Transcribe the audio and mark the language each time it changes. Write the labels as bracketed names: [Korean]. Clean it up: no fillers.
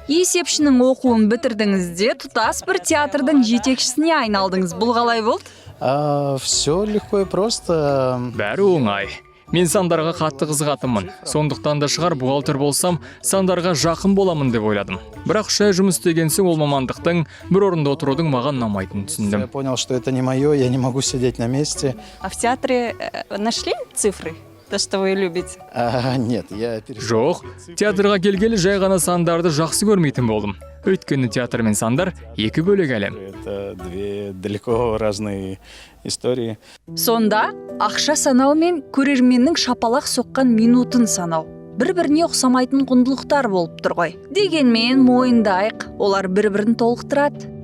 [Kazakh] Есепшінің оқуын бітірдіңізде, тұтас бір театрдың жетекшісіне айналдыңыз. Бұл қалай болды? [Russian] Все легко и просто. [Kazakh] Бәрі оңай. Мен сандарға қатты қызығатынмын. Сондықтан да шығар бухгалтер болсам, сандарға жақын боламын деп ойладым. Бірақ 3 ай жұмыс істеген соң ол мамандықтың бір орында отырудың маған ұнамайтынын түсіндім. [Russian] Я понял, что это не мое, я не могу сидеть на месте. А в театре нашли цифры? То, что вы любите? Нет, я [Kazakh] Жоқ, театрға келгелі жай ғана сандарды жақсы көрмейтін болдым. Өйткені театр мен сандар екі бөлек әлем. [Russian] Это две далеко разные истории. [Kazakh] Сонда ақша санау мен көрерменнің шапалақ соққан минутын санау бір-біріне ұқсамайтын құндылықтар болып тұр ғой. Дегенмен мойындайық, олар бір-бірін толықтырады.